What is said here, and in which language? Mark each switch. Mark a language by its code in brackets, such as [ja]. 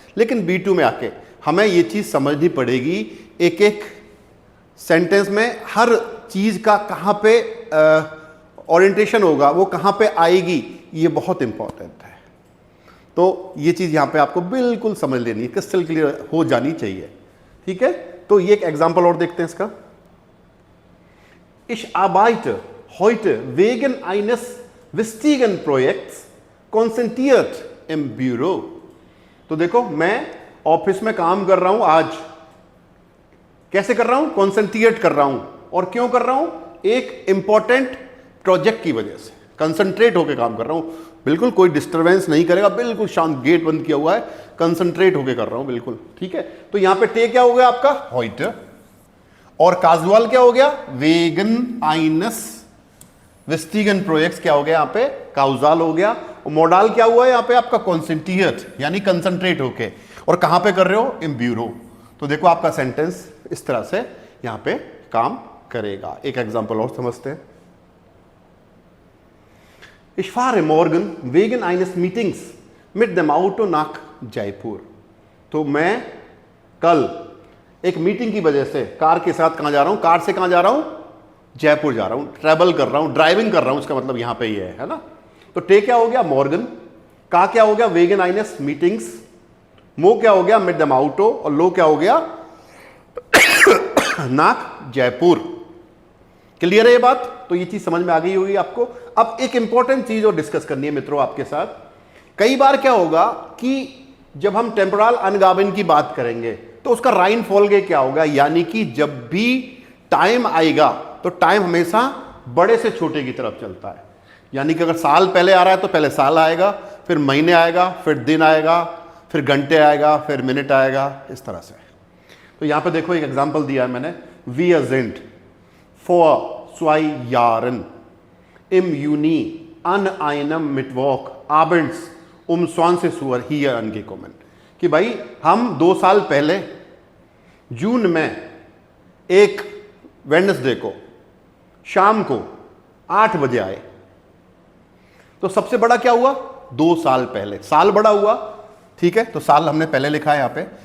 [hi] लेकिन B2 में आके हमें ये चीज समझनी पड़ेगी, एक एक सेंटेंस में हर चीज का कहां पे ओरिएंटेशन होगा, वो कहां पे आएगी, ये बहुत इंपॉर्टेंट है। तो ये चीज यहां पे आपको बिल्कुल समझ लेनी है, क्रिस्टल क्लियर हो जानी चाहिए, ठीक है। तो ये एक एग्जांपल और देखते हैं इसका। [de] Ich arbeite heute wegen eines wichtigen Projekts कॉन्सेंट्रेट इन ब्यूरो। [hi] तो देखो मैं ऑफिस में काम कर रहा हूं आज, कैसे कर रहा हूं? कॉन्सेंट्रेट कर रहा हूं। और क्यों कर रहा हूं? एक इंपॉर्टेंट प्रोजेक्ट की वजह से कंसंट्रेट होकर काम कर रहा हूं। बिल्कुल कोई डिस्टरबेंस नहीं करेगा, बिल्कुल शांत, गेट बंद किया हुआ है, कंसंट्रेट होकर कर रहा हूं बिल्कुल, ठीक है। तो यहां पे टे क्या हो गया आपका? heute। और काजुअल क्या हो गया? [de] वेगन आइनस विस्टिगन प्रोजेक्ट्स [hi] क्या हो गया? यहां पे काउजाल हो गया। और मोडाल क्या हुआ है यहां पे आपका? कॉन्सेंट्रेट, यानी कंसंट्रेट होके। और कहां पे कर रहे हो? [de] इन ब्यूरो। [hi] तो देखो आपका सेंटेंस इस तरह से यहां पे काम करेगा। एक एग्जांपल और समझते हैं। [de] Ich fahre morgen wegen eines Meetings mit dem Auto nach जयपुर। [hi] तो मैं कल एक मीटिंग की वजह से कार के साथ कहां जा रहा हूं? कार से कहां जा रहा हूं? जयपुर जा रहा हूं, ट्रैवल कर रहा हूं, ड्राइविंग कर रहा हूं, इसका मतलब यहां पे ये है ना। तो टे क्या हो गया? मॉर्गन। का क्या हो गया? [de] वेगन आइनस मीटिंग्स। [hi] मो क्या हो गया? [de] मिड दम आउटो। [hi] और लो क्या हो गया? नाक जयपुर। क्लियर है ये बात? तो ये चीज समझ में आ गई होगी आपको। अब एक इंपॉर्टेंट चीज और डिस्कस करनी है मित्रों आपके साथ। कई बार क्या होगा कि जब हम टेम्पोरल अनगाबन की बात करेंगे तो उसका राइन फॉल क्या होगा, यानी कि जब भी टाइम आएगा तो टाइम हमेशा बड़े से छोटे की तरफ चलता है। यानी कि अगर साल पहले आ रहा है तो पहले साल आएगा, फिर महीने आएगा, फिर दिन आएगा, फिर घंटे आएगा, फिर मिनट आएगा, इस तरह से। तो यहां पे देखो एक एग्जांपल दिया है मैंने। [de] वी sind vor 2 Jahren im Juni an einem Mittwoch abends um 20 Uhr hier angekommen। [hi] कि भाई हम 2 साल पहले जून में एक वेडनेसडे को शाम को 8 बजे आए। तो सबसे बड़ा क्या हुआ? 2 साल पहले, साल बड़ा हुआ, ठीक है। तो साल हमने पहले लिखा है यहां पे।